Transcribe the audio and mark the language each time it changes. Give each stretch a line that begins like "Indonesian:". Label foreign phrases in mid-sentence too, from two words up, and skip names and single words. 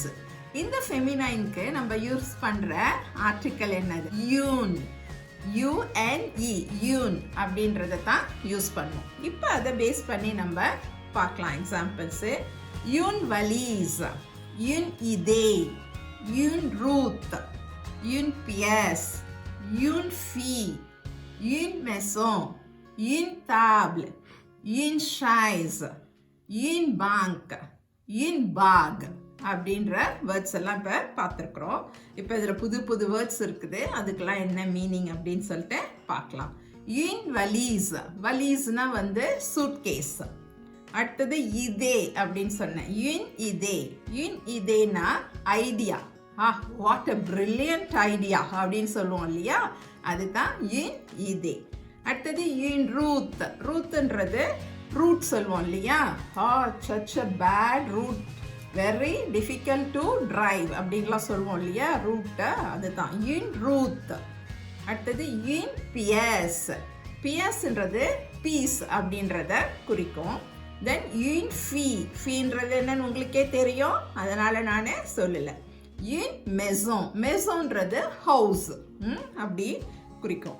Tamil: இந்த ஃபெமினைனுக்கு நம்ம யூஸ் பண்ற ஆர்டிக்கல் என்னது? யூன், UNE, யூன் அப்படின்றத தான் யூஸ் பண்ணுவோம். இப்போ அதை பேஸ் பண்ணி நம்ம பார்க்கலாம் எக்ஸாம்பிள்ஸ்.
French: une valise, une idée, une route, une pièce, une fille, une maison, une table, une chaise, une banque, une bag
Tamil: அப்படின்ற வேர்ட்ஸ் எல்லாம் இப்போ பார்த்துருக்குறோம். இப்போ இதில் புது புது வேர்ட்ஸ் இருக்குது, அதுக்கெல்லாம் என்ன மீனிங் அப்படின்னு சொல்லிட்டு பார்க்கலாம்.
French: une valise,
Tamil: வலீஸ்னா சூட்கேஸ். அடுத்தது இதே அப்படின்னு சொன்னேன். யூன் இதேனா ஐடியா.
English: what a brilliant idea
Tamil: அப்படின்னு சொல்லுவோம் இல்லையா? அதுதான்
French: une idée.
Tamil: அடுத்தது யூன் ரூத்ன்றது ரூட் சொல்லுவோம் இல்லையா?
English: such a bad route, very difficult to drive
Tamil: அப்படின்லாம் சொல்லுவோம் இல்லையா? ரூட்டை அதுதான்
French: une route.
Tamil: அடுத்தது யூன் பியஸ்ன்றது பீஸ் அப்படின்றத குறிக்கும். தென் யூன் ஃபீன்றது என்னன்னு உங்களுக்கே தெரியும், அதனால நான் சொல்லலை. யூன் மெசோன்றது ஹவுஸ் அப்படி குறிக்கும்.